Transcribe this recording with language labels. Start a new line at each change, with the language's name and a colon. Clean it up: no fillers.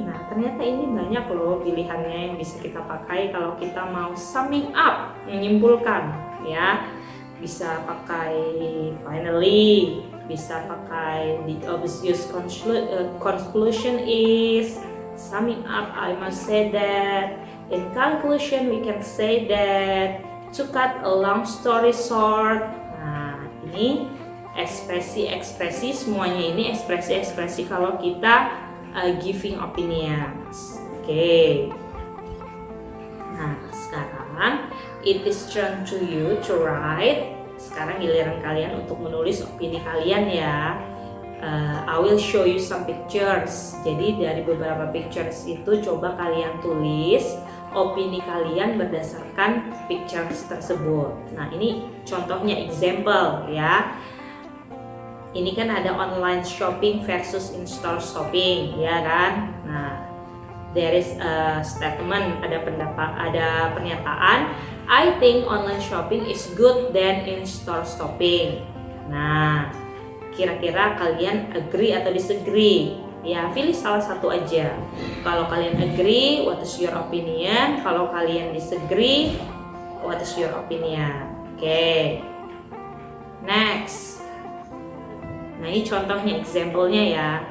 Indonesian: Nah, ternyata ini banyak loh pilihannya yang bisa kita pakai kalau kita mau summing up, menyimpulkan ya.
English: Bisa pakai finally, bisa pakai the obvious conclusion is, summing up I must say that, in conclusion we can say that. To cut a long story short.
Indonesian: Nah, ini ekspresi-ekspresi, semuanya ini ekspresi-ekspresi kalau kita giving opinions. Oke.
English: Nah, sekarang it is turn to you to write.
Indonesian: Sekarang giliran kalian untuk menulis opini kalian ya.
English: I will show you some pictures.
Indonesian: Jadi dari beberapa pictures itu coba kalian tulis opini kalian berdasarkan pictures tersebut. Nah, ini contohnya example ya. Ini kan ada online shopping versus in-store shopping, ya kan?
English: Nah, there is a statement,
Indonesian: ada pernyataan,
English: I think online shopping is good than in-store shopping.
Indonesian: Nah, kira-kira kalian agree atau disagree? Ya, pilih salah satu aja. Kalau kalian agree,
English: what is your opinion?
Indonesian: Kalau kalian
English: disagree, what is your opinion? Oke. Next.
Indonesian: Nah, ini contohnya, example-nya ya.